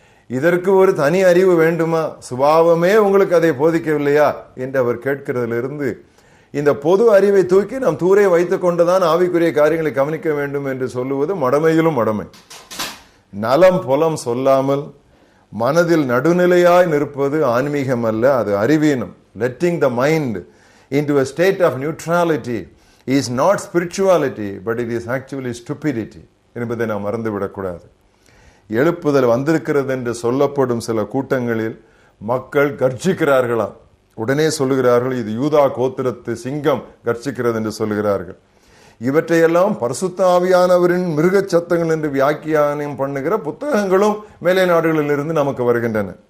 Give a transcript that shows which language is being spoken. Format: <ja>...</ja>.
<ta>இதற்கு ஒரு தனி அறிவு வேண்டுமா? சுபாவமே உங்களுக்கு அதை போதிக்கவில்லையா என்று அவர் கேட்கிறதிலிருந்து இந்த பொது அறிவை தூக்கி நாம் தூரே வைத்துக் கொண்டுதான் ஆவிக்குரிய காரியங்களை கவனிக்க வேண்டும் என்று சொல்லுவது மடமையிலும் மடமை. நலம் புலம் சொல்லாமல் மனதில் நடுநிலையாய் நிற்பது ஆன்மீகம் அல்ல, அது அறிவீனம்.</ta> <en>letting the mind into a state of neutrality is not spirituality, but it is actually stupidity</en> <ta>என்பதை நாம் மறந்துவிடக்கூடாது. எழுப்புதல் வந்திருக்கிறது என்று சொல்லப்படும் சில கூட்டங்களில் மக்கள் கர்ஜிக்கிறார்களாம். உடனே சொல்லுகிறார்கள், இது யூதா கோத்திரத்து சிங்கம் கர்ஜிக்கிறது என்று சொல்லுகிறார்கள். இவற்றையெல்லாம் பரிசுத்த ஆவியானவரின் மிருக சத்தங்கள் என்று வியாக்கியானம் பண்ணுகிற புத்தகங்களும் மேலை நாடுகளில் இருந்து நமக்கு வருகின்றன.</ta>